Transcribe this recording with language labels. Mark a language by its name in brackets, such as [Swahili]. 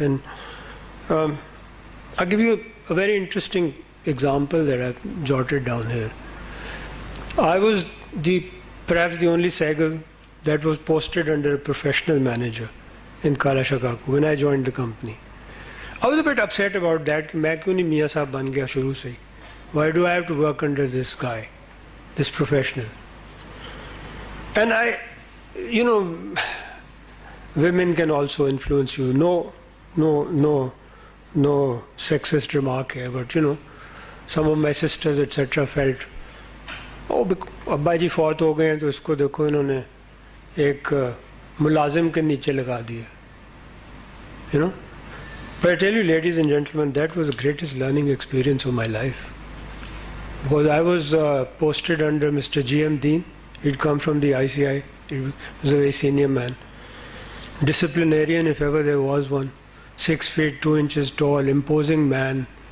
[English] And I'll give you a very interesting example that I've jotted down here. I was perhaps the only Sehgal that was posted under a professional manager in Kala Shakaku when I joined the company. I was a bit upset about that. [Hindi] मैं क्यों नहीं मियाँ साहब बन गया शुरू से? [English] Why do I have to work under this guy, this professional? And women can also influence you. No sexist remark here, but some of my sisters etc. [Hindi] felt, अब्बा जी फौत हो गए हैं तो इसको देखो इन्होंने एक मुलाजिम के नीचे लगा दिया. [English] But I tell you, ladies and gentlemen, that was the greatest learning experience of my life. Because I was posted under Mr. G.M. Dean. He'd come from the ICI. He was a very senior man. Disciplinarian, if ever there was one. 6 feet 2 inches tall, imposing man.